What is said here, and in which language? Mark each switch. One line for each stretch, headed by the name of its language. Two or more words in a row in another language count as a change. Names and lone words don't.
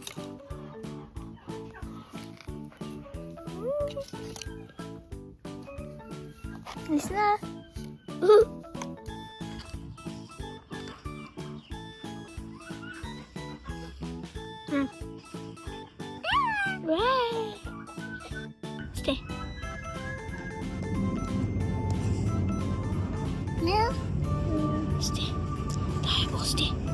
English: Ясина? Stay. No. Stay. Давай, Бол, stay.